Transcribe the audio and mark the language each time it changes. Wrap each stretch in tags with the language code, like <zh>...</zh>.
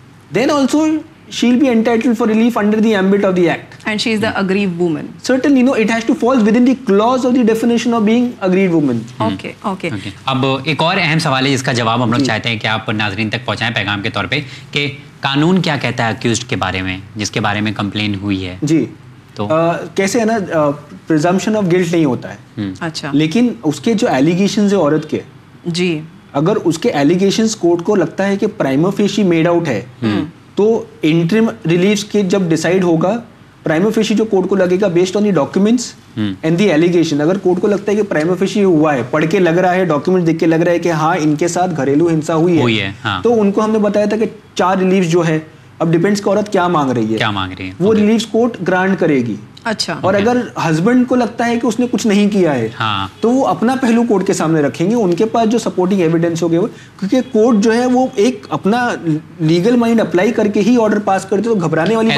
<en>then also she'll be entitled for relief under the ambit of the act and she is the aggrieved woman. Certainly, you know, it has to fall within the clause of the definition of being aggrieved woman. Okay.</en> <ur>ab ek aur ahem sawal hai jiska jawab hum log chahte hain ki aap nazreen tak pahunchaye paigham ke taur pe, ki قانون کیا کہتا ہے accused کے بارے میں جس کے بارے میں کمپلین ہوئی ہے؟ جی, تو کیسے ہے نا, پریزمپشن آف گلٹ نہیں ہوتا ہے, اچھا, لیکن اس کے جو ایلیگیشنز ہیں عورت کے, جی, اگر اس کے ایلیگیشنز کورٹ کو لگتا ہے کہ پرائما فیشی میڈ آؤٹ ہے, تو انٹرم ریلیفز کے جب ڈیسائیڈ ہوگا پرائمو فیشی جو کورٹ کو لگے گا based on the documents and the allegation. اگر کورٹ کو لگتا ہے کہ پرائمو فیشی ہوا ہے, پڑھ کے لگ رہا ہے, ڈاکیومینٹ دیکھ کے لگ رہا ہے کہ ہاں ان کے ساتھ گھریلو ہنسا ہوئی ہے, تو ان کو ہم نے بتایا تھا کہ چار ریلیفز جو ہے. اب ڈیپینڈس کہ عورت کیا مانگ رہی ہے, وہ ریلیفز کورٹ گرانٹ کرے گی. اچھا, اور اگر ہسبینڈ کو لگتا ہے کہ اس نے کچھ نہیں کیا ہے, تو وہ اپنا پہلو کورٹ کے سامنے رکھیں گے, ان کے پاس جو سپورٹنگ ایویڈینس ہوگی, کیونکہ کورٹ جو ہے وہ ایک اپنا لیگل مائنڈ اپلائی کر کے ہی آرڈر پاس کرتے, تو گھبرانے والی</ur>